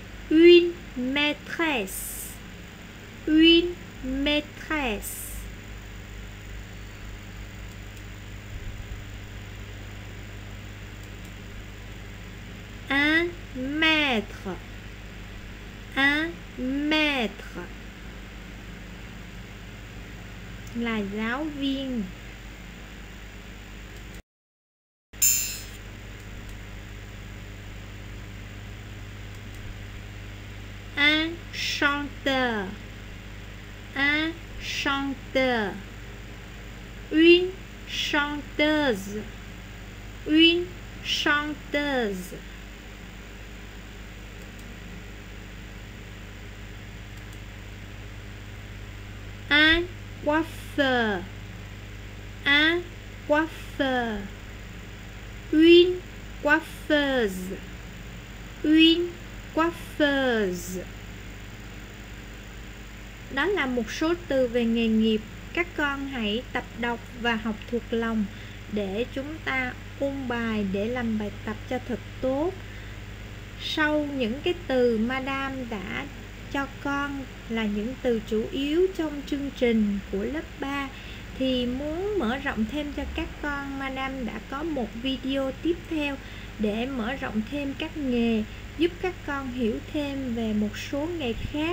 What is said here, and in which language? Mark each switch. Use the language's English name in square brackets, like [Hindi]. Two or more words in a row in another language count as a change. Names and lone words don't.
[French] Une maîtresse. Une maîtresse. Un maître. Un maître [Vietnamese] là giáo viên. [French] Un chanteur. Un chanteur. Une chanteuse. Une chanteuse. Un coiffeur. Un coiffeur. Une coiffeuse. Une coiffeuse. [Vietnamese] Đó là một số từ về nghề nghiệp. Các con hãy tập đọc và học thuộc lòng để chúng ta ôn bài để làm bài tập cho thật tốt. Sau những cái từ Madame đã cho con là những từ chủ yếu trong chương trình của lớp 3 thì muốn mở rộng thêm cho các con, Madame đã có một video tiếp theo để mở rộng thêm các nghề, giúp các con hiểu thêm về một số nghề khác.